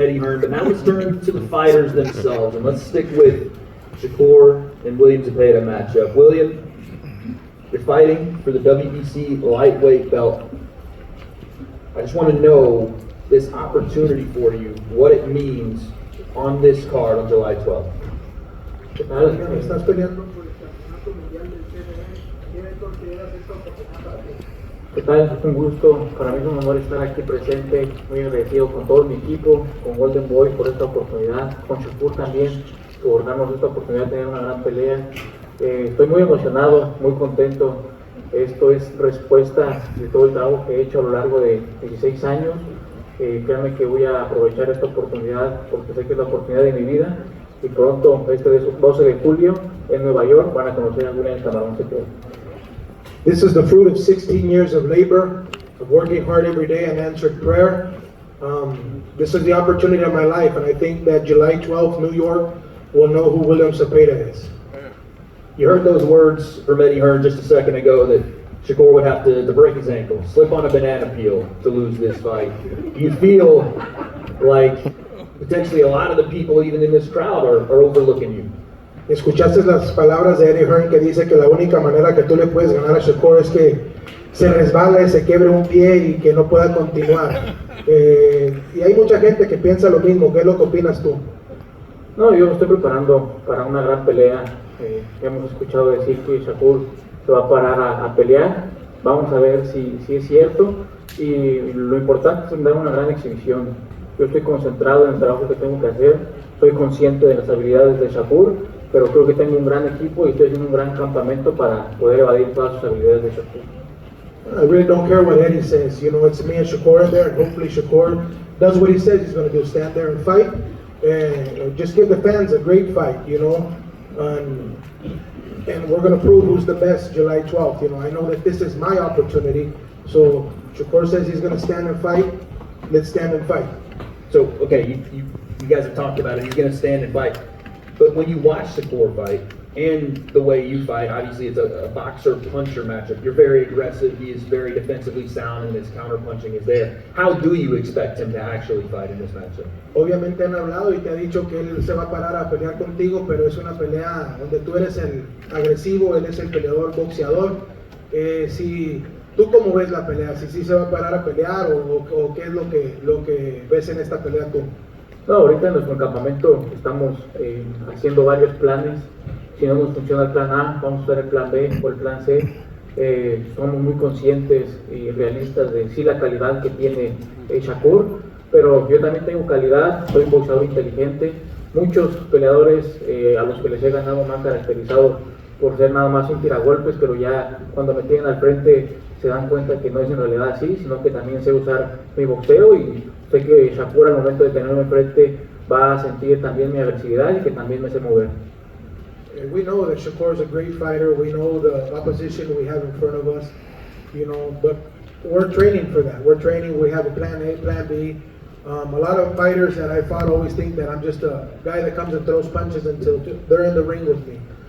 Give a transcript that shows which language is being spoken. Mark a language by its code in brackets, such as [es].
[en] Eddie Hearn, but now let's turn to the fighters themselves, and let's stick with Shakur and William Zepeda matchup. William, you're fighting for the WBC Lightweight belt. I just want to know this opportunity for you, what it means on this card on July 12th. [es] Estás peleando por el campeonato mundial del CMA. ¿Qué consideras esta oportunidad para ti? ¿Qué tal? Es un gusto, para mí es un honor estar aquí presente, muy agradecido con todo mi equipo, con Golden Boy por esta oportunidad, con Shakur también por darnos esta oportunidad de tener una gran pelea. Estoy muy emocionado, muy contento. Esto es respuesta de todo el trabajo que he hecho a lo largo de 16 años. Créanme que voy a aprovechar esta oportunidad porque sé que es la oportunidad de mi vida. Y pronto, este 12 de julio, en Nueva York, van a conocer a William Camarón. [en] This is the fruit of 16 years of labor of working hard every day and answered prayer. This is the opportunity of my life, and I think that July 12th, New York will know who William Zepeda is. You heard those words from Eddie Hearn just a second ago that Shakur would have to break his ankle, slip on a banana peel to lose this fight. Do you feel like potentially a lot of the people even in this crowd are overlooking you? [es] Escuchaste las palabras de Eddie Hearn que dice que la única manera que tú le puedes ganar a Shakur es que se resbale, se quiebre un pie y que no pueda continuar. Y hay mucha gente que piensa lo mismo. ¿Qué es lo que opinas tú? No, yo me estoy preparando para una gran pelea. Hemos escuchado decir que Shakur se va a parar a pelear. Vamos a ver si es cierto. Y lo importante es dar una gran exhibición. Yo estoy concentrado en el trabajo que tengo que hacer. Soy consciente de las habilidades de Shakur, pero creo que tengo un gran equipo y estoy haciendo un gran campamento para poder evadir todas sus habilidades de Shakur. [en] I really don't care what Eddie says. You know, it's me and Shakur in there, and hopefully Shakur does what he says he's going to do, stand there and fight, and just give the fans a great fight, you know, and we're going to prove who's the best July 12th. You know, I know that this is my opportunity, so Shakur says he's going to stand and fight. Let's stand and fight. So, okay, you guys have talked about it. He's going to stand and fight. But when you watch Shakur fight and the way you fight, obviously it's a boxer-puncher matchup. You're very aggressive. He is very defensively sound, and his counter-punching is there. How do you expect him to actually fight in this matchup? [es] Obviamente han hablado y te ha dicho que él se va a parar a pelear contigo, pero es una pelea donde tú eres el agresivo, él es el peleador boxeador. Si tú cómo ves la pelea, si sí se va a parar a pelear o qué es lo que ves en esta pelea tú. No, ahorita en nuestro campamento estamos haciendo varios planes. Si no nos funciona el plan A, vamos a usar el plan B o el plan C. Somos muy conscientes y realistas de sí la calidad que tiene Shakur, pero yo también tengo calidad, soy un boxeador inteligente. Muchos peleadores a los que les he ganado me han caracterizado por ser nada más un tiragolpes, pero ya cuando me tienen al frente se dan cuenta que no es en realidad así, sino que también sé usar mi boxeo y sé que Shakur al momento de tenerme enfrente va a sentir también mi agresividad y que también me sé mover. [en] We know that Shakur is a great fighter. We know the opposition we have in front of us, you know, but we're training for that. We're training. We have a plan A, plan B. A lot of fighters that I fought always think that I'm just a guy that comes and throws punches until they're in the ring with me.